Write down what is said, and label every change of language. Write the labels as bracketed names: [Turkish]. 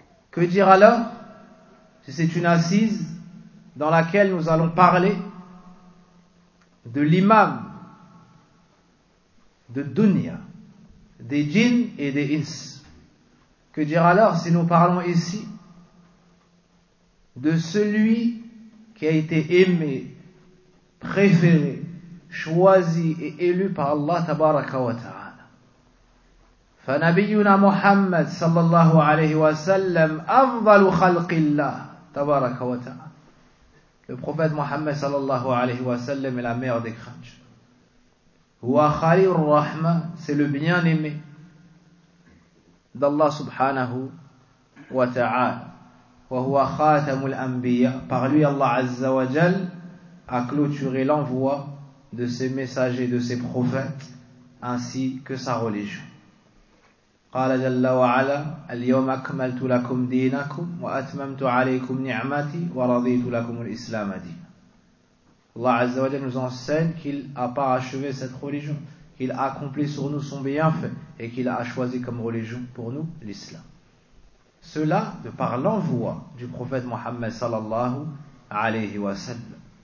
[French] Que dire alors si c'est une assise dans laquelle nous allons parler de l'imam de Dunya, des djinns et des ins? Que dire alors si nous parlons ici de celui qui a été aimé, préféré, choisi et élu par Allah tabaraka wa ta'ala? [Arabic] فنبينا محمد صلى الله عليه وسلم أفضل خلق الله تبارك وتعالى. [French] Le prophète Mohammed [Arabic] صلى الله عليه وسلم [French] est la meilleure des créatures. [Arabic] هو خير الرحمة, [French] c'est le bien-aimé d'Allah [Arabic] سبحانه وتعالى. وهو خاتم الأنبياء, [French] par lui Allah [Arabic] عز وجل [French] a clôturé l'envoi de ses messagers, de ses prophètes, ainsi que sa religion. [Arabic] قال جل وعلا اليوم أكملت لكم دينكم وأتممت عليكم نعمتي ورضيت لكم الإسلام دينا. [French] Allah Azza wa Jalla nous enseigne qu'il a parachevé cette religion, qu'il a accompli sur nous son bienfait et qu'il a choisi comme religion pour nous l'islam. Cela de par l'envoi du prophète Mohammed sallallahu alayhi wa sallam.